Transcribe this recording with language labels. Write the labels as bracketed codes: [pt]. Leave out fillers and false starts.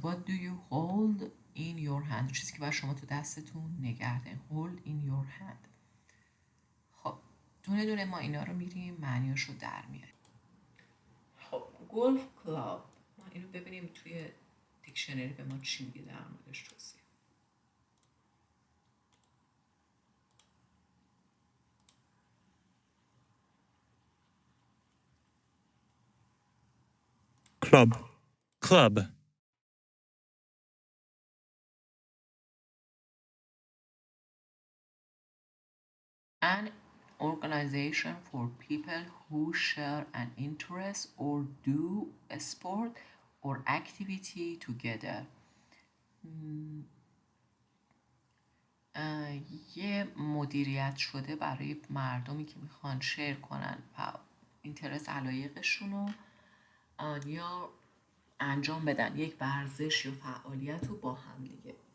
[en] what do you hold in your hand. [fa] چیزی که باید شما تو دستتون نگه دارین. [en] hold in your hand. [fa] خب دونه دونه ما اینا رو میریم معنیاشو در میاریم. خب گلف کلاب، ما اینو ببینیم توی دیکشنری به ما چی میگه در موردش توضیح. [en] Club. Club. An organization for people who share an interest or do a sport or activity together. [fa] یه مدیریت شده برای مردمی که میخوان شیر کنن اینترست علایقشون رو یا انجام بدن یک ورزش یا فعالیت رو با هم دیگه.